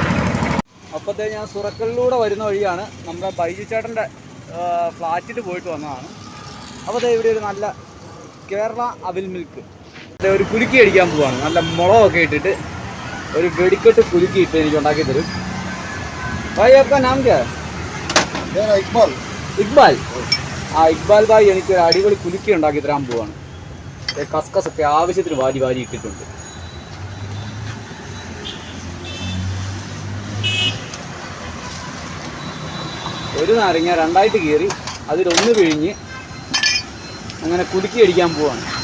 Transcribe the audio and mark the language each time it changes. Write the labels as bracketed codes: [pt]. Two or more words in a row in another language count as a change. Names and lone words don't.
[ml] അപ്പോഴത്തേ ഞാൻ സുറക്കലിലൂടെ വരുന്ന വഴിയാണ്. നമ്മുടെ ബൈജു ചേട്ടൻ്റെ ഫ്ലാറ്റിൽ പോയിട്ട് വന്നതാണ്. അപ്പോൾ ഇവിടെ ഒരു നല്ല കേരള അവിൽ മിൽക്ക് ഒരു കുലുക്കി അടിക്കാൻ പോവാണ്. നല്ല മുളകൊക്കെ ഇട്ടിട്ട് ഒരു വെടിക്കെട്ട് കുലുക്കി ഇട്ട് എനിക്ക് ഉണ്ടാക്കി തരും. [hi] ഭായ് आपका नाम क्या है? [ml] ഇക്ബാൽ. ഇക്ബാൽ. ആ ഇക്ബാൽ ഭായ് എനിക്കൊരു അടിപൊളി കുലുക്കി ഉണ്ടാക്കി തരാൻ പോവാണ്. കസ്കസൊക്കെ ആവശ്യത്തിന് വാരി വാരി ഇട്ടിട്ടുണ്ട്. ഒരു നാരങ്ങ രണ്ടായിട്ട് കീറി അതിലൊന്ന് പിഴിഞ്ഞ് അങ്ങനെ കുലുക്കി അടിക്കാൻ പോവാണ്.